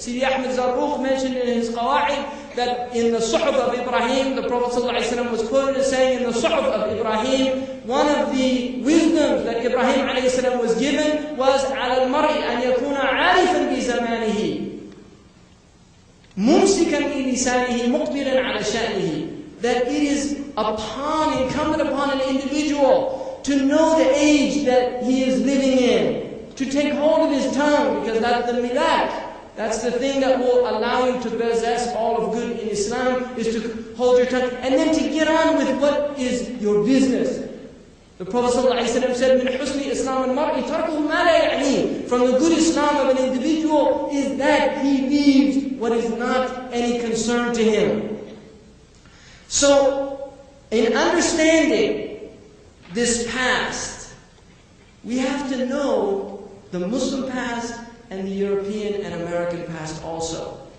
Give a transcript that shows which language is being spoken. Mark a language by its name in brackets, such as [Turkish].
[English] Sidi Ahmed Zarruq mentioned in his Qawa'id that in the Suhuf of Ibrahim, the Prophet ﷺ was quoted as saying in the Suhuf of Ibrahim, one of the wisdoms that Ibrahim ﷺ was given was [Arabic] عَلَى الْمَرْءِ أَنْ يَكُونَ عَارِفًا بِزَمَانِهِ مُمْسِكًا لِلِسَانِهِ مُقْبِلًا عَلَى شَأْنِهِ, [English] that it is incumbent upon an individual to know the age that he is living in, to take hold of his tongue, because that's the milak. That's the thing that will allow you to possess all of good in Islam, is to hold your tongue. And then to get on with what is your business. The Prophet ﷺ said, [Arabic] مِنْ حُسْنِ إِسْلَامِ الْمَرْءِ تَرْكُهُ مَا لَا يَعْنِيهِ. [English] From the good Islam of an individual is that he leaves what is not any concern to him. So, in understanding this past, we have to know the Muslim past and the European and American past also.